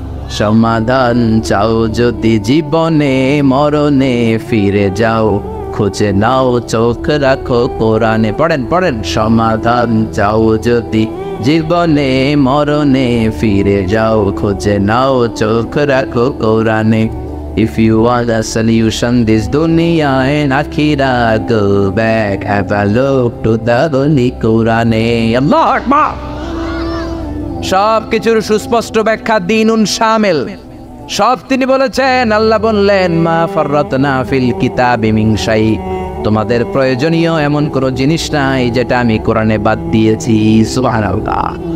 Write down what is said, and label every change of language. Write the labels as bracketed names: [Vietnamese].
[Bangla] সমাধান চাও যদি জীবনে মরণে ফিরে যাও, খুঁজে নাও চোখ রাখো কোরআনে। পড়েন, সমাধান চাও যদি জীবনে মরণে ফিরে যাও, খুঁজে নাও চোখ রাখো কোরআনে। [English] If you want a solution this dunya and akhirah, go back, have a look to the Holy Quran. [Arabic] Allah Akbar. [Bangla] সব কিছুর সুস্পষ্ট ব্যাখ্যা দ্বীনুন শামিল, সব তিনি বলেছেন। আল্লাহ বললেন, [Arabic] মা ফাররাতনা ফিল কিতাবি মিন শাই, [Bangla] তোমাদের প্রয়োজনীয় এমন কোন জিনিস নাই যেটা আমি কোরআনে বাদ দিয়েছি। সুবহানাল্লাহ।